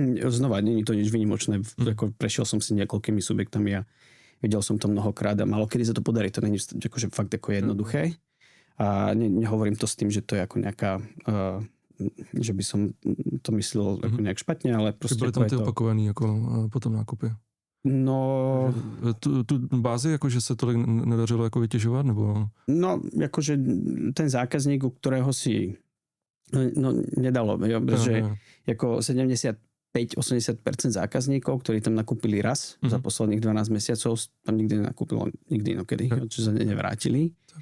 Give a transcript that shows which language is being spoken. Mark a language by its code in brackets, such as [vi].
[sk] Znova, nie je to nič výnimočné. Ako prešiel som si niekoľkými subjektami a videl som to mnohokrát a málo kedy sa to podarí. To nie je akože fakt ako jednoduché. A nehovorím to s tým, že to je ako nejaká že by som to myslel ako nejak špatne, ale proste... [cs] Byli tam ty opakovaný ako po tom nákupě? No... Tu bázi, jakože se tolik nedařilo jako vytěžovat, nebo... [sk] No, jakože ten zákazník, u ktorého si nedalo, jo, pretože ako 75-80% zákazníkov, ktorí tam nakúpili raz za posledných 12 mesiacov, tam nikdy nenakúpilo, nikdy inokedy, čo sa nevrátili.